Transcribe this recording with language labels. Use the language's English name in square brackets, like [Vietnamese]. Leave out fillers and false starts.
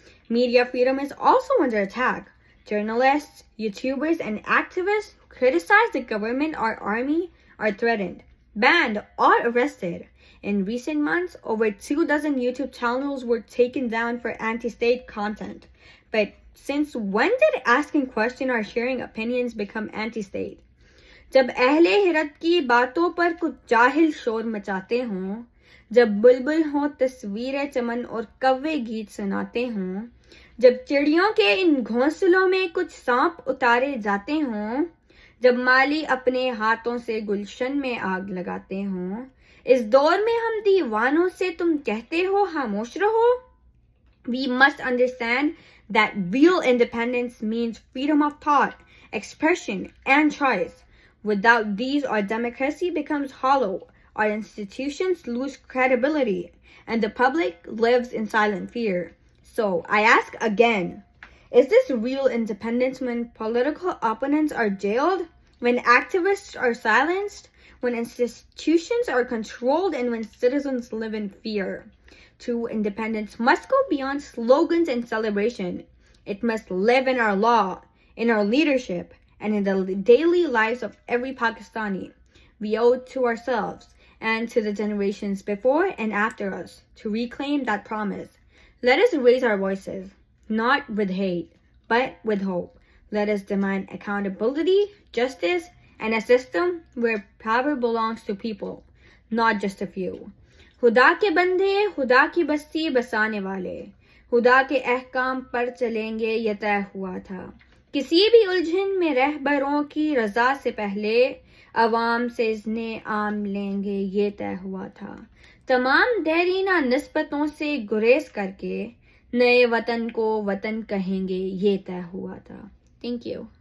[English] Media freedom is also under attack. Journalists, YouTubers, and activists who criticize the government or army are threatened, banned, or arrested. In recent months, over 24 YouTube channels were taken down for anti-state content. But since when did asking questions or sharing opinions become anti-state? [Hindi] जब अहले हिरत की बातों पर कुछ जाहिल शोर मचाते हों, जब बुलबुल हों तस्वीरें चमन और कव्वे गीत सुनाते हों, जब चिड़ियों के इन घोंसलों में कुछ सांप उतारे जाते हों, जब माली अपने हाथों से गुलशन में आग लगाते हों, इस दौर में हम दीवानों से तुम कहते हो खामोश रहो. [English] We must understand that real independence means freedom of thought, expression, and choice. Without these, our democracy becomes hollow, our institutions lose credibility, and the public lives in silent fear. So, I ask again, is this real independence when political opponents are jailed, when activists are silenced, when institutions are controlled, and when citizens live in fear? True independence must go beyond slogans and celebration. It must live in our law, in our leadership, and in the daily lives of every Pakistani. We owe it to ourselves and to the generations before and after us to reclaim that promise. Let us raise our voices, not with hate, but with hope. Let us demand accountability, justice, and a system where power belongs to people, not just a few. [Hindi] खुदा के बंदे, खुदा की बस्ती बसाने वाले, खुदा के अहकाम पर चलेंगे ये तय हुआ था. किसी भी उलझन में रहबरों की रजा से पहले अवाम से इज़्ने आम लेंगे ये तय हुआ था. तमाम देरीना निस्बतों से गुरेज करके नए वतन को वतन कहेंगे ये तय हुआ था. [English] Thank you.